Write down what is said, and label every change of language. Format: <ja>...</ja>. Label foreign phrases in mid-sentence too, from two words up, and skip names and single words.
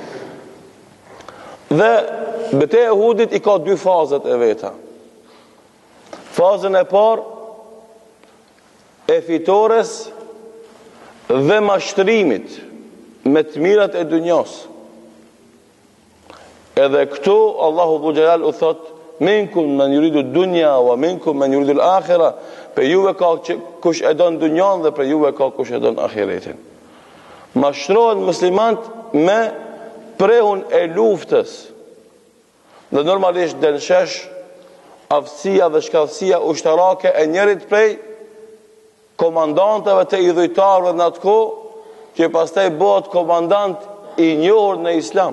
<sq>Dhe betejë e Uhudit i ka dy fazat e veta. Fazën e parë e fitores dhe mashtrimit me të mirat e dunjos. Edhe këtu Allahu</sq> <ar>ذو الجلال</ar> <sq>u thot:</sq> <ar>منكم من يريد الدنيا ومنكم من يريد الآخرة.</ar> <sq>Për juve ka kush e don dunjan dhe për juve ka kush e don ahiretin. Mashtrohen muslimant me prehun e luftës. Dhe normalisht dënshesh aftësia dhe shkallësia ushtarake e njerit prej komandantëve të idhujtarëve në atë kohë, që pastaj bëhet komandant i njohur në Islam.</sq>